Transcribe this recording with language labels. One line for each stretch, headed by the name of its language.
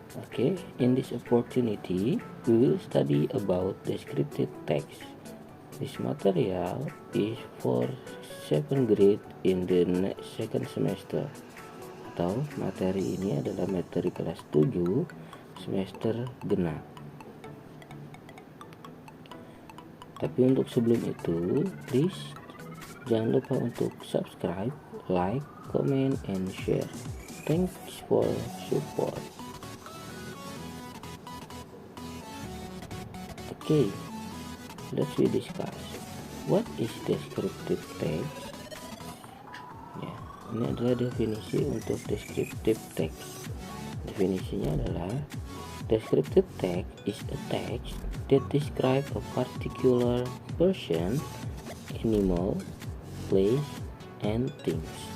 English: Okay, in this opportunity, we will study about descriptive text. This material is for 7th grade in the second semester.
Indonesian: Atau materi ini adalah materi kelas 7 semester genap. Tapi untuk sebelum itu, please jangan lupa untuk
English: subscribe, like, comment, and share. Thanks for support. Okay, let's we discuss what is descriptive text.
Indonesian: Ini adalah definisi untuk descriptive text. Definisinya adalah
English: descriptive text is a text that describes a particular person, animal, place, and things.